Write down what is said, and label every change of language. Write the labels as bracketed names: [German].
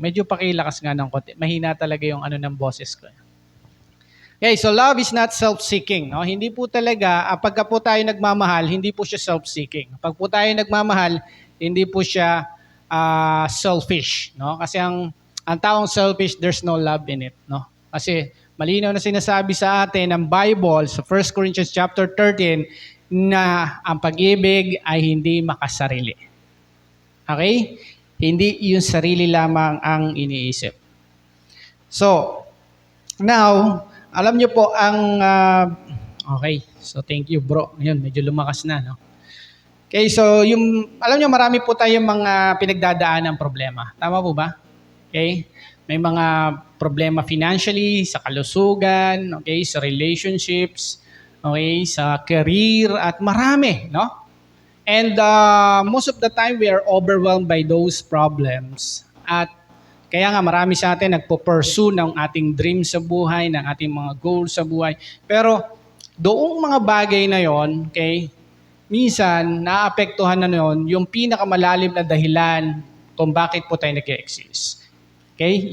[Filipino] Medyo pakilakas nga ng konti. Mahina talaga yung ng boses ko. [English] Okay, so love is not self-seeking. No? [Filipino] Hindi po talaga, pagka po tayo nagmamahal, hindi po siya self-seeking. Pag po tayo nagmamahal, hindi po siya selfish. No? Kasi ang taong selfish, [English] there's no love in it. No? [Filipino] Kasi malinaw na sinasabi sa atin ng Bible sa 1 Corinthians chapter 13 na ang pag-ibig ay hindi makasarili. Okay? Hindi yung sarili lamang ang iniisip. So, now, alam nyo po ang... [English] okay, so thank you bro. [Filipino] Ayun, medyo lumakas na, no? Okay, so alam nyo, marami po tayong mga pinagdadaan ng problema. Tama po ba? Okay? May mga problema financially, sa kalusugan, okay, sa relationships, okay, sa career, at marami, no? [English] And most of the time, we are overwhelmed by those problems. [Filipino] At kaya nga marami sa atin nagpo-pursue ng ating dreams sa buhay, ng ating mga goals sa buhay. Pero doong mga bagay na yon, okay, minsan naapektuhan na yon yung pinakamalalim na dahilan kung bakit po tayo nag-exist. Okay?